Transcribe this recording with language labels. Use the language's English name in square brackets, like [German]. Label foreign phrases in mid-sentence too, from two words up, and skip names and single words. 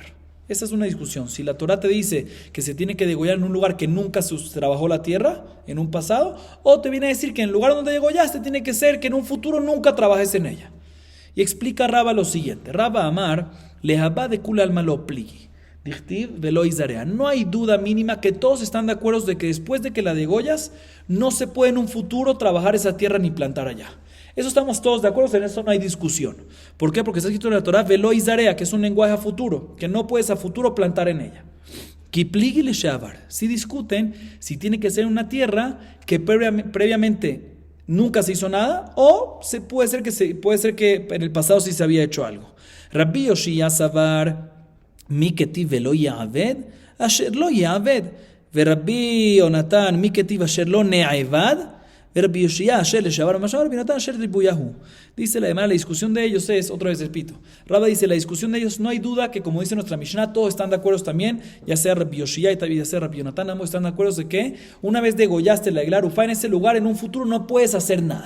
[Spanish] Esa es una discusión. Si la Torah te dice que se tiene que degollar en un lugar que nunca se trabajó la tierra, en un pasado, o te viene a decir que en el lugar donde degollaste tiene que ser que en un futuro nunca trabajes en ella. Y explica Raba lo siguiente: [Aramaic] רבא אמר, להבא דכולי עלמא לא פליגי, דכתיב ולא יזרע. [Spanish] No hay duda mínima que todos están de acuerdo de que después de que la degollas, no se puede en un futuro trabajar esa tierra ni plantar allá. Eso estamos todos de acuerdo, en eso no hay discusión. ¿Por qué? Porque está escrito en la Torah, [Hebrew] ולא יזרע, [Spanish] que es un lenguaje a futuro, que no puedes a futuro plantar en ella. [Aramaic] כי פליגי לשעבר. [Spanish] Si discuten si tiene que ser una tierra que previamente nunca se hizo nada, o puede ser que en el pasado sí se había hecho algo. [Hebrew] Rabbi Yoshia [Aramaic] סבר מי כתיב [Hebrew] ולא יעבד, אשר לא יעבד. Rabbi Yonatan [Aramaic] מי כתיב [Hebrew] אשר לא נעבד. [Spanish] Dice la Gemara, la discusión de ellos es, otra vez repito, Rabba dice, la discusión de ellos no hay duda que, como dice nuestra Mishnah, todos están de acuerdo también, ya sea Rabbi Yoshia y ya sea Rabbi Yonatan, ambos están de acuerdo de que una vez degollaste la [Hebrew] עגלה ערופה [Spanish] en ese lugar, en un futuro no puedes hacer nada.